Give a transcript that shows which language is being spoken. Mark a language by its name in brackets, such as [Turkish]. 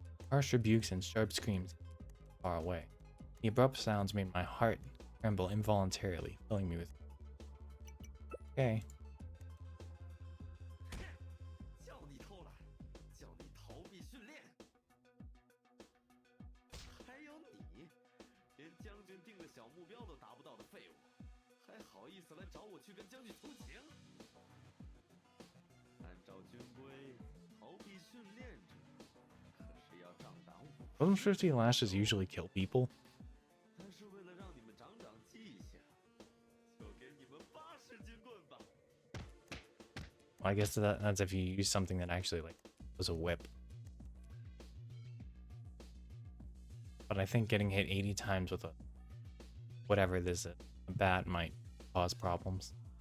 [English] Harsh rebukes and sharp screams far away. The abrupt sounds made my heart tremble involuntarily, filling me with... Okay. [Chinese] 叫你偷懒，叫你逃避训练，还有你，连将军定的小目标都达不到的废物，还好意思来找我去跟将军求情？按照军规，逃避训练者可是要上党武。 [English] Don't 50 lashes usually kill people? [Chinese] 但是为了让你们长长记性，就给你们80斤棍吧。 [English] Well, I guess that's if you use something that actually like was a whip. But I think getting hit 80 times with a whatever this is, a bat might cause problems.